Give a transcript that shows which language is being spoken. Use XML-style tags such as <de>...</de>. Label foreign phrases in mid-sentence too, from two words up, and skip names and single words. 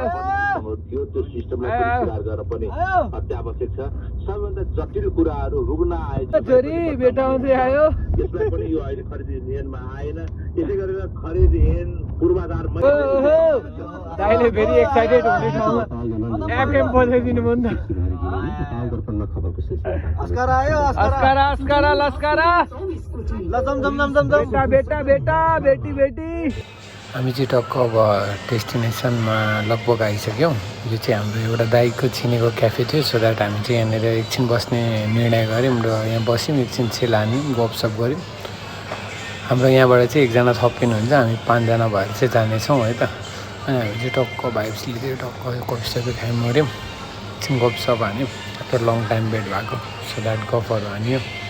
<ne>त्यो सिस्टमलाई सुधार गर्न पनि अत्यावश्यक छ सबैभन्दा जटिल कुराहरू रुग्न आएछ छोरी बेटा आउँदै आयो यसलाई पनि यो अहिले खरिद ऐनमा आएन त्यसै गरेर खरिद ऐन पूर्वाधार दाइले फेरि एक्साइटेड हुने ठाउँमा एफएम बजाइदिनु भयो नि त अस्कारा आयो अस्कारा अस्कारा लस्कारा ल जम जम जम जम जम बेटा बेटा बेटा बेटी बेटी हामी चाहिँ टक्क अब डेस्टिनेसनमा लगभग आइसक्यौँ यो चाहिँ हाम्रो एउटा दाइको चिनेको क्याफे थियो</ne> <en>so that</en> <ne>हामी चाहिँ यहाँनिर एकछिन बस्ने निर्णय गऱ्यौँ र यहाँ बस्यौँ एकछिन सेल हान्यौँ गफसप गऱ्यौँ हाम्रो यहाँबाट चाहिँ एकजना थपिनुहुन्छ हामी 5 जना भएर चाहिँ जानेछौँ है त अनि हामी चाहिँ टक्क भाइब्स लिँदै टक्क कफी सफी खायौँ मऱ्यौँ एकछिन गफसप हान्यौँ</ne> <en>after long time</en> <ne>भेट भएको</ne> <en>so that</en> <ne>गफहरू हान्यौँ</ne>